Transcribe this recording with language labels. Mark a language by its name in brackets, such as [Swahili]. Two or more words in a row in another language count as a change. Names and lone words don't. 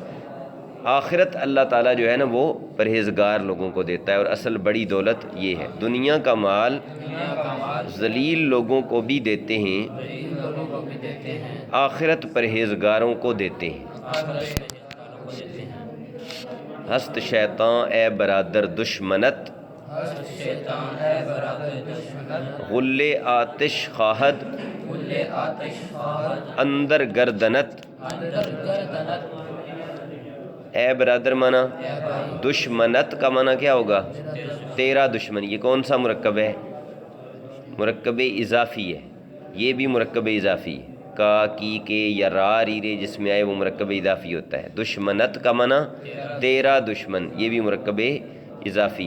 [Urdu] آخرت اللہ تعالیٰ جو ہے نا وہ پرہیزگار لوگوں کو دیتا ہے، اور اصل بڑی دولت یہ ہے۔ دنیا کا مال ذلیل لوگوں کو بھی دیتے ہیں، آخرت پرہیزگاروں کو دیتے ہیں۔ [Persian] ہست شیطان اے برادر دشمنت، غل آتش خواہد اندر گردنت۔ [Urdu] اے برادر مانا دشمنت کا مانا کیا ہوگا؟ تیرا دشمن۔ یہ کون سا مرکب ہے؟ مرکب اضافی ہے، یہ بھی مرکب اضافی ہے۔ کا، کی، کے یا را، ری، رے جس میں آئے وہ مرکب اضافی ہوتا ہے۔ دشمنت کا معنی تیرا دشمن، یہ بھی مرکب اضافی ہے۔